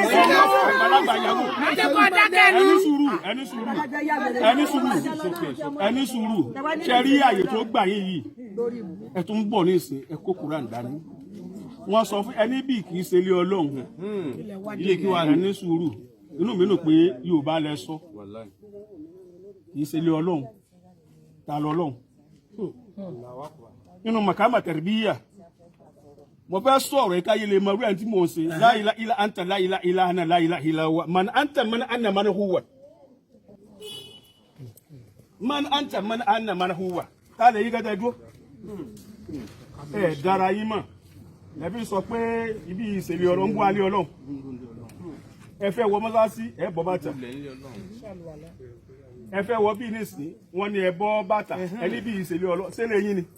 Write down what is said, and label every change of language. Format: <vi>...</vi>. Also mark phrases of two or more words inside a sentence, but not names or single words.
<yo>ẹni sùúrù ṣe rí àyè tó gbà yín yìí ẹ tún ń bọ̀ ní ìsìn ẹ kó Kùránì dání wọ́n sọ fún ẹni bí kì í ṣe ilé Ọlọ́run ilé kí wà ní sùúrù inú mi nù pé Yorùbá lẹ sọ kì í ṣe ilé Ọlọ́run ta lọ Ọlọ́run nínú màkàmà tẹ̀rẹ̀bíyà mo fẹ́ sọ̀rọ̀ ẹ̀ka yìí lè mọ orí ẹ̀ tí mo ṣe</yo> <ar>لا إله إلا أنت لا إله إلا أنا لا إله إلا هو من أنت من أنا من هو من أنت من أنا من هو</ar> <yo>ká lè yí gẹ́gẹ́ dúró ẹ̀ dára yín mọ̀ lẹ́bí sọ pé ibi ìṣèlè ọ̀rọ̀ ń bú alẹ́ Ọlọ́run ẹ fẹ́ wọ mọ́sáàsì ẹ bọ́ bàtà ẹ fẹ́ wọ bí nísìnyí wọ́n ní ẹ bọ́ bàtà ẹ ní bí ìṣèlè Ọlọ́run ṣẹlẹ̀ yín ni.</yo>